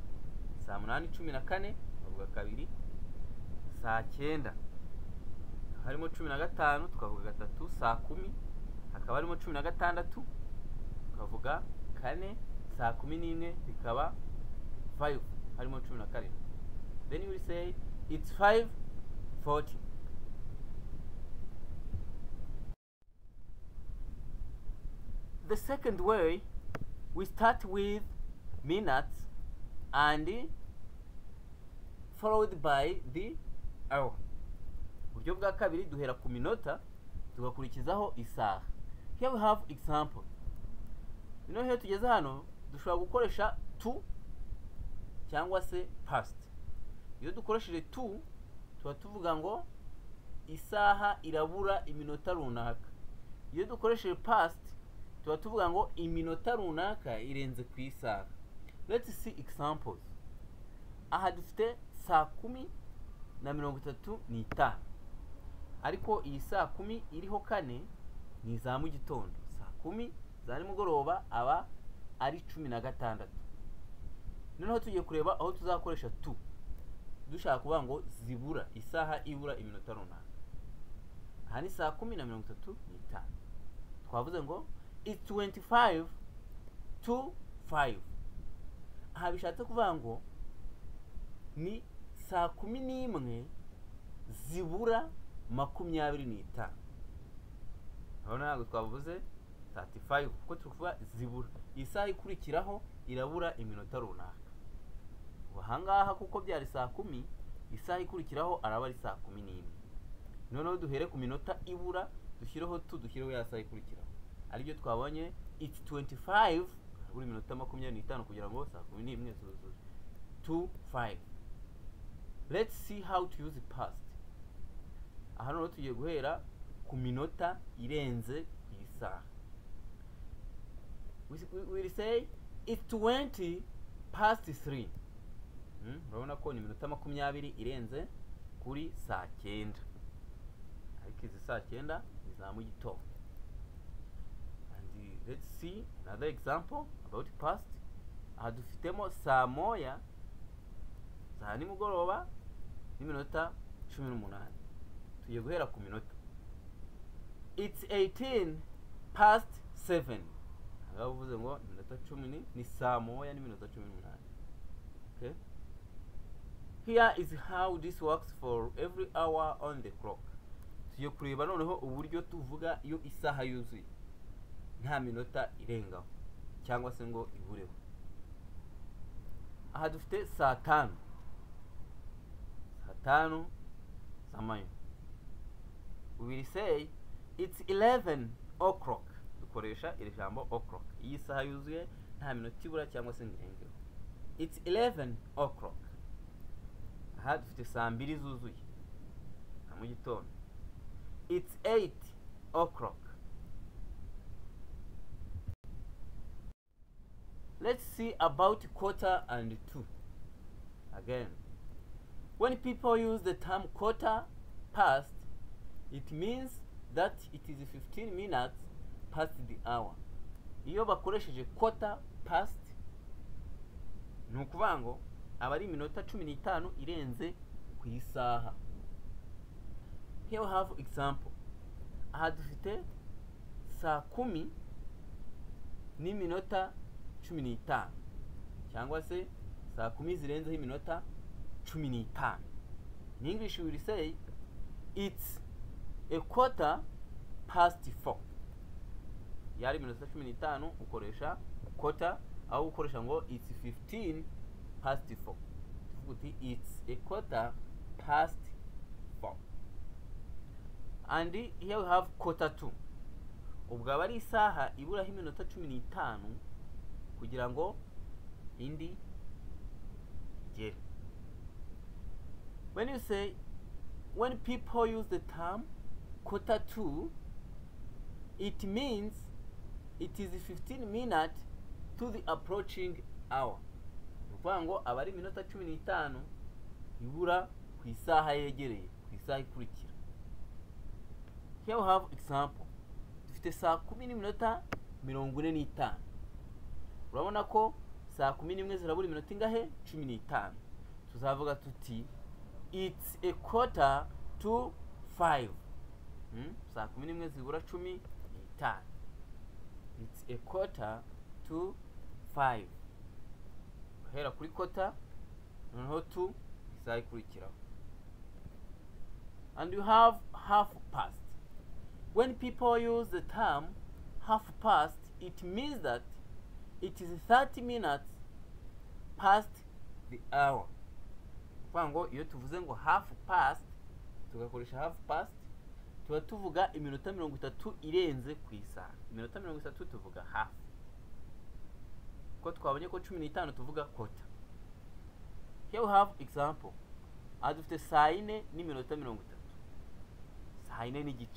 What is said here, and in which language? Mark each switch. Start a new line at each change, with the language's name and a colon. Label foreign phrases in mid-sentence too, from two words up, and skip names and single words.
Kinyarwanda: Saa 8:14 tukavuga kabiri. Saa 9 harimo 15 tukavuga gatatu. Saa 10 hakaba harimo 16 tukavuga kane. Saa 11 bikaba 5 harimo 17.
English: Then you will say it's 5:40. The second way, we start with minutes and followed by the hour.
Kinyarwanda: Uburyo bwa kabiri duhera ku minota tugakurikizaho isaha.
English: Here we have example.
Kinyarwanda: Here tugeze hano dushobora gukoresha to cyangwa se past. Iyo dukoresheje to tuba tuvuga ngo isaha irabura iminota runaka. Iyo dukoresheje past tuba tuvuga ngo iminota runaka irenze ku isaha.
English: Let's see examples.
Kinyarwanda: Aha dufite saa 10:35. Ariko iyi saa 10 iriho kane ni za mu gitondo. Saa 10 za nimugoroba aba ari 16. Noneho tugiye kureba aho tuzakoresha to. Dushaka kuvuga ngo zibura isaha ibura iminota runaka. Aha ni saa 10:35. Twavuze ngo
English: it's 25 to 5.
Kinyarwanda: Aha bishatse kuvuga ngo ni saa 11 zibura 25. Aho ntabwo twavuze 35 kuko tuvuga zibura. Isaha ikurikiraho irabura iminota runaka. Ahangaha kuko byari saa 10, isaha ikurikiraho araba ari saa 11. Noneho duhere ku minota ibura dushyireho tu dushyireho ya saa ikurikiraho. Aribyo twabonye
English: it's 25
Kinyarwanda: buri minota 25 kugira ngo saa 11 zuzuze. 25.
English: Let's see how to use the past.
Kinyarwanda: Aha noneho tugiye guhera ku minota irenze ku isaha.
English: We will say it's 20 past 3.
Kinyarwanda: Urabona ko ni minota 20 irenze kuri saa 9. Ariko izi saa 9 ni za mu gitondo.
English: And let's see another example about past.
Kinyarwanda: Aha dufitemo saa 1 za nimugoroba n'iminota 18. Tugiye guhera ku minota.
English: It's 18 past 7.
Kinyarwanda: ngaho uvuze ngo iminota 10 ni saa moya n'iminota 18.
English: Okay, here is how this works for every hour on the clock.
Kinyarwanda: Tugiye kureba noneho uburyo tuvuga iyo isaha yuzuye nta minota irengaho cyangwa se ngo ibureho. Aha dufite saa 5 z'amanywa.
English: We will say it's 11 o'clock.
Kinyarwanda: Dukoresha iri jambo o'clock. Iyi saha yuzuye nta minota ibura cyangwa se ngo irengeho.
English: It's 11 o'clock.
Kinyarwanda: Aha dufite saa 2 zuzuye na mu gitondo.
English: It's 8 o'clock. Let's see about quarter and 2. Again, when people use the term quarter past, it means that it is 15 minutes past the hour.
Kinyarwanda: Iyo bakoresheje
English: quarter past,
Kinyarwanda: ni ukuvuga ngo aba ari iminota 15 irenze ku isaha.
English: Here we have example.
Kinyarwanda: Aha dufite saa 10 n'iminota 15 cyangwa se saa 10 zirenzeho iminota 15.
English: In English we will say it's a quarter past 4.
Kinyarwanda: Yari iminota 15 ukoresha quarter, aho ukoresha ngo
English: it's 15 past 4. Tuvuga it's a quarter past 4. And here we have quarter 2.
Kinyarwanda: Ubwo aba ari isaha iburaho iminota 15 kugira ngo indi gere.
English: When you say, when people use the term quarter 2, it means it is 15 minutes to the approaching hour.
Kinyarwanda: Ukuvuga ngo aba ari iminota 15 ibura ku isaha yegereye, ku isaha ikurikira.
English: Here we have example.
Kinyarwanda: Dufite saa 10 n'iminota 45. Urabona ko saa 11 zirabura iminota ingahe?
English: 15.
Kinyarwanda: Tuzavuga tuti
English: it's a quarter to 5.
Kinyarwanda: Saa 11 zibura 15.
English: It's a quarter to 5.
Kinyarwanda: Hera kuri quarter noneho to isaha ikurikiraho.
English: And you have half past. When people use the term half past, it means that it is 30 minutes past the hour.
Kinyarwanda: Kuvuga ngo iyo tuvuze ngo
English: half past,
Kinyarwanda: tugakoresha
English: half past,
Kinyarwanda: tuba tuvuga iminota 30 irenze ku isaha. Iminota 30 tuvuga half. Ko twabonye ko 15 tuvuga quarter.
English: Here we have example.
Kinyarwanda: Adufite saa 4 n'iminota 30. Saa 4 n'igice.